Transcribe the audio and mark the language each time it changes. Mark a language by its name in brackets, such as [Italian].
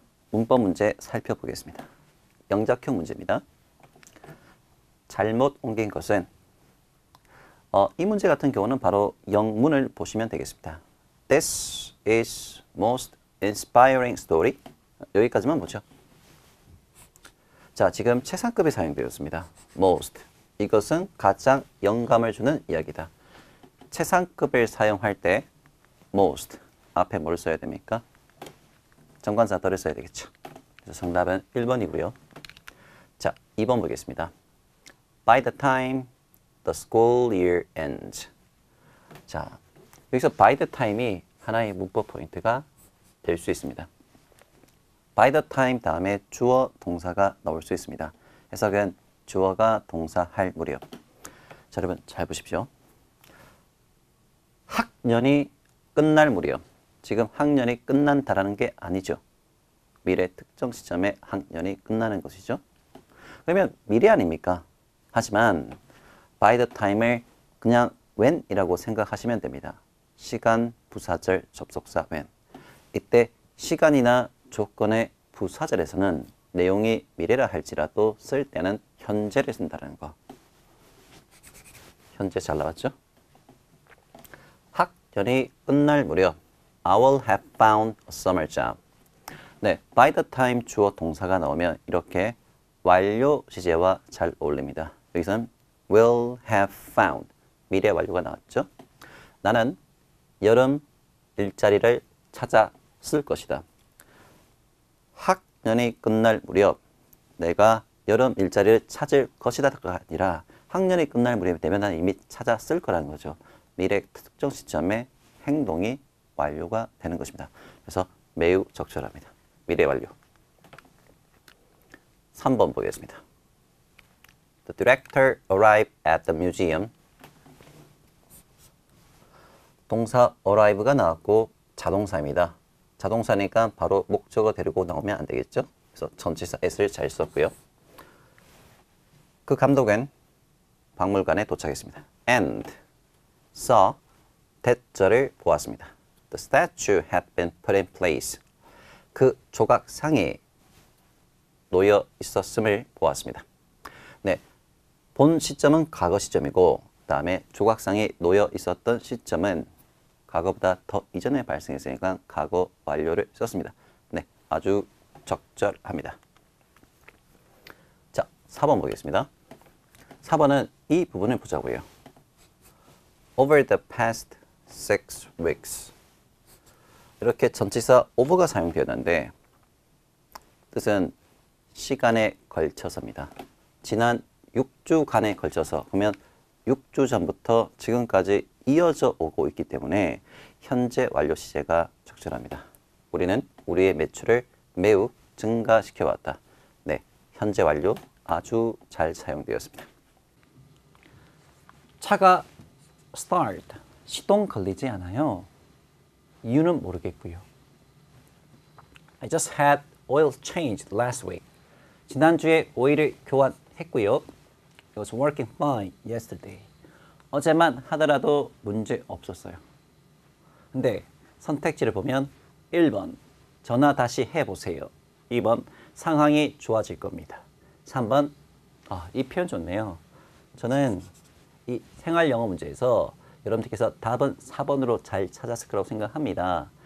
[Korean] 문법 문제 살펴보겠습니다. 영작형 문제입니다. 잘못 옮긴 것은 이 문제 같은 경우는 바로 영문을 보시면 되겠습니다. [English] This is most inspiring story. [Korean] 여기까지만 보죠. 자, 지금 최상급이 사용되었습니다. [English] most. [Korean] 이것은 가장 영감을 주는 이야기다. 최상급을 사용할 때 most 앞에 뭘 써야 됩니까? 정관사 더를 써야 되겠죠. 그래서 정답은 1번이고요. 자, 2번 보겠습니다. [English] By the time the school year ends. [Korean] 자, 여기서 by the time이 하나의 문법 포인트가 될 수 있습니다. by the time 다음에 주어 동사가 나올 수 있습니다. 해석은 주어가 동사할 무렵. 자, 여러분 잘 보십시오. 학년이 끝날 무렵. 지금 학년이 끝난다라는 게 아니죠. 미래 특정 시점에 학년이 끝나는 것이죠. 그러면 미래 아닙니까? 하지만 by the time을 그냥 when이라고 생각하시면 됩니다. 시간, 부사절, 접속사 when. 이때 시간이나 조건의 부사절에서는 내용이 미래라 할지라도 쓸 때는 현재를 쓴다는 거. 현재 잘 나왔죠? 학년이 끝날 무렵 [English] I will have found a summer job. [Korean] 네, by the time 주어 동사가 나오면 이렇게 완료 시제와 잘 어울립니다. 여기서는 will have found 미래 완료가 나왔죠. 나는 여름 일자리를 찾았을 것이다. 학년이 끝날 무렵 내가 여름 일자리를 찾을 것이다가 아니라 학년이 끝날 무렵이 되면 나는 이미 찾았을 거라는 거죠. 미래 특정 시점에 행동이 완료가 되는 것입니다. 그래서 매우 적절합니다. 미래 완료. 3번 보겠습니다. [English] The director arrived at the museum. [Korean] 동사 arrive가 나왔고 자동사입니다. 자동사니까 바로 목적어 데리고 나오면 안 되겠죠? 그래서 전치사 s를 잘 썼고요. 그 감독은 박물관에 도착했습니다. [English] And saw [Korean] 대절을 보았습니다. [English] The statue had been put in place. [Korean] 그 조각상이 놓여 있었음을 보았습니다. 네, 본 시점은 과거 시점이고 그 다음에 조각상이 놓여 있었던 시점은 과거보다 더 이전에 발생했으니까 과거 완료를 썼습니다. 네, 아주 적절합니다. 자, 4번 보겠습니다. 4번은 이 부분을 보자고요. [English] Over the past 6 weeks. [Korean] 이렇게 전치사 over가 사용되었는데 뜻은 시간에 걸쳐서입니다. 지난 6주간에 걸쳐서 그러면 6주 전부터 지금까지 이어져 오고 있기 때문에 현재 완료 시제가 적절합니다. 우리는 우리의 매출을 매우 증가시켜 왔다. 네, 현재 완료 아주 잘 사용되었습니다. 차가 start, 시동 걸리지 않아요. 이유는 모르겠고요. [English] I just had oil changed last week. [Korean] 지난주에 오일을 교환했고요. [English] It was working fine yesterday. [Korean] 어제만 하더라도 문제 없었어요. 근데 선택지를 보면 1번 전화 다시 해보세요. 2번 상황이 좋아질 겁니다. 3번 이 표현 좋네요. 저는 이 생활영어 문제에서 여러분들께서 답은 4번으로 잘 찾았을 거라고 생각합니다.